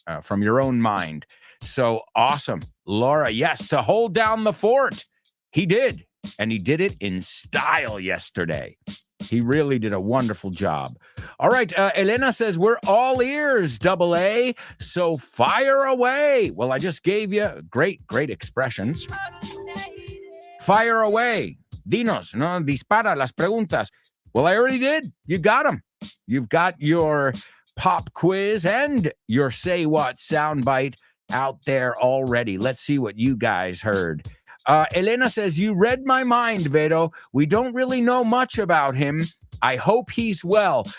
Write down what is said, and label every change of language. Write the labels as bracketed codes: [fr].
[en] From your own mind. So awesome. Laura, yes, to hold down the fort. He did. And he did it in style yesterday. He really did a wonderful job. All right. Elena says, we're all ears, double A. So fire away. Well, I just gave you great expressions. Fire away. [es] Dinos, no, dispara las preguntas. [en] Well, I already did. You got them. You've got your pop quiz and your say what soundbite out there already. Let's see what you guys heard. Elena says, you read my mind, Vero. We don't really know much about him. I hope he's well.